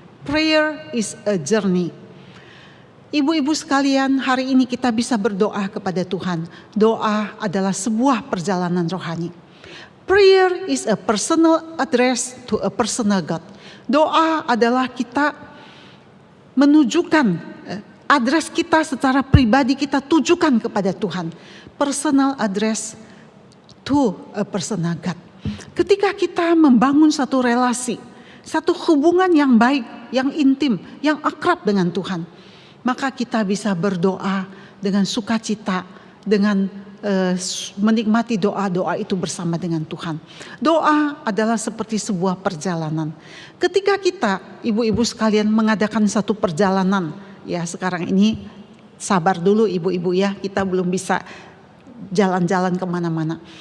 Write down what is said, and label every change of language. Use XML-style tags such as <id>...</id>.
<en>Prayer is a journey.</en> <id>Ibu-ibu sekalian, hari ini kita bisa berdoa kepada Tuhan. Doa adalah sebuah perjalanan rohani.</id> <en>Prayer is a personal address to a personal God.</en> <id>Doa adalah kita menunjukkan address kita secara pribadi, kita tujukan kepada Tuhan.</id> <en>Personal address to a personal God.</en> <id>Ketika kita membangun satu relasi, satu hubungan yang baik, yang intim, yang akrab dengan Tuhan, maka kita bisa berdoa dengan sukacita, dengan menikmati doa-doa itu bersama dengan Tuhan. Doa adalah seperti sebuah perjalanan. Ketika kita, ibu-ibu sekalian, mengadakan satu perjalanan, ya sekarang ini sabar dulu ibu-ibu ya, kita belum bisa jalan-jalan kemana-mana.</id>